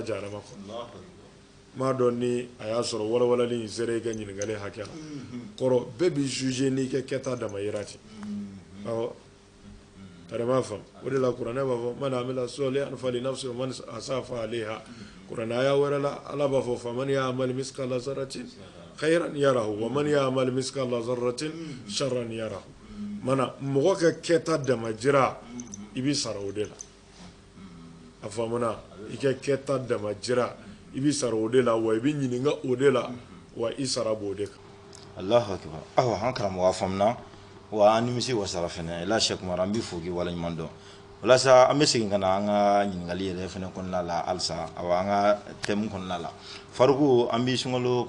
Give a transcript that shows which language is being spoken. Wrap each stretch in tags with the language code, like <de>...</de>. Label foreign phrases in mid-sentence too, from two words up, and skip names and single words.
<bm>jahanama kɔnɔ m'a dɔn ni a y'a sɔrɔ walawalali in sera i ka ɲininkali hakɛ la kɔrɔ bɛɛ b'i juger n'i ka kɛta damayira ten awɔ tari m'a faamu o de la kuranɛ b'a fɔ</bm> <ar>من عمل صالحا فلنفسه ومن أساء فعليها</ar> <bm>kuranɛ aya wɛrɛ la ala b'a fɔ</bm> <ar>فمن يعمل مثقال ذرة خيرا يره ومن يعمل مثقال ذرة شرا يره</ar> <bm>mana mɔgɔ ka kɛta damajira i b'i sara o de la a faamuna i ka kɛta damajira i b'i sara o de la wa i bɛ ɲininka o de la wa i sara b'o de kan</bm> <ar>الله أكبر</ar> <bm>awa an karamɔgɔ faamuna wa an nimisi wasara fɛnɛ la Sheikh Umar an b'i fo k'i waleɲuman dɔn walasa an bɛ segin ka na an ka ɲininkali yɛrɛ fɛnɛ kɔnɔna la halisa awa an ka thème kɔnɔna la Faruku an b'i sunkalo</bm>